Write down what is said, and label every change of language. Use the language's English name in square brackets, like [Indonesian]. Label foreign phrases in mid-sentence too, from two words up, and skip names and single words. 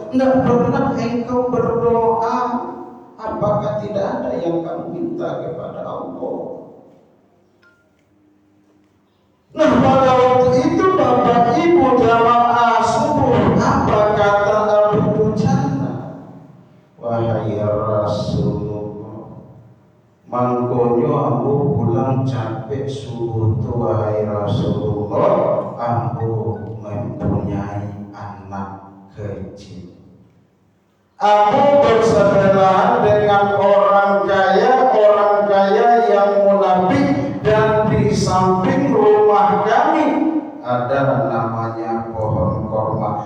[Indonesian] Tidak pernah engkau berdoa. Apakah tidak ada yang kamu minta kepada Allah? Nah, pada waktu itu Bapak Ibu jamaah subuh, apa kata Abu Dujana? Wahai Rasulullah, [Minangkabau] mangkonyo ambo pulang capek subuh tu, [Indonesian] wahai Rasulullah, ambo mempunyai anak kecil. Ambo bersebelahan dengan orang kaya yang munafik, dan di samping rumah kami ada namanya pohon korma.